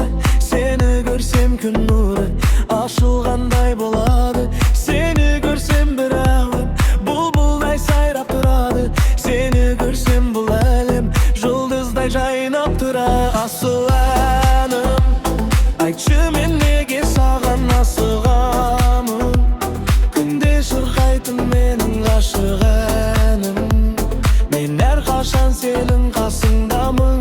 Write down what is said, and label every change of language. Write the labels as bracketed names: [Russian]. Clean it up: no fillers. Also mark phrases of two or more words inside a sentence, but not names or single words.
[Turkish] Seni görsem [Kazakh] күн нұры ашылғандай болады. [Turkish] Seni görsem [Kazakh] бір әлем бұлбұлдай сайрап тұрады. [Turkish] Seni görsem [Kazakh] бұл әлем жұлдыздай жайнап тұрады. Асыл әнім, айтшы мен неге саған асығамын? Күнде шырқайтын менің ғашық әнім. Мен әрқашан сенің қасыңдамын.